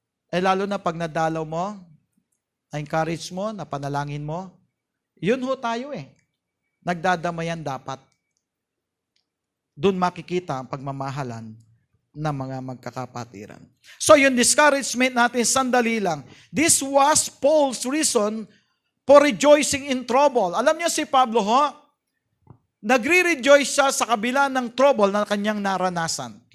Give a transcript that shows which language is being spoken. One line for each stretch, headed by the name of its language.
Filipino: Lalo na pag nadalaw mo, na-encourage mo, napanalangin mo, yun ho tayo Nagdadamayan dapat. Doon makikita ang pagmamahalan ng mga magkakapatiran. So yung discouragement natin, sandali lang.
English: This was Paul's reason for rejoicing in trouble.
Filipino: Alam niyo si Pablo nagre-rejoice siya sa kabila ng trouble na kanyang naranasan.